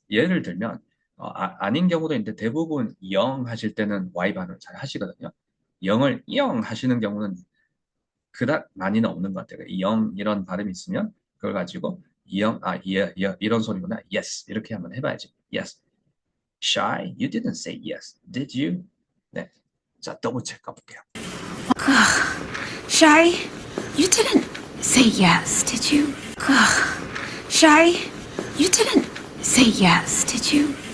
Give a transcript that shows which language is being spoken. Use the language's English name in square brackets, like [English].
[Korean] 예를 들면 아닌 경우도 있는데 대부분 영 하실 때는 Y 발음을 잘 하시거든요. 영을 영 하시는 경우는 그닥 많이는 없는 것 같아요. 영 이런 발음이 있으면 그걸 가지고 이런 소리구나. Yes 이렇게 한번 해봐야지. [English] Yes. Shy, you didn't say yes, did you? [Korean] 네, 자 더블 체크 가볼게요. [English] Shy, you didn't say yes, did you? Shy, you didn't say yes, did you?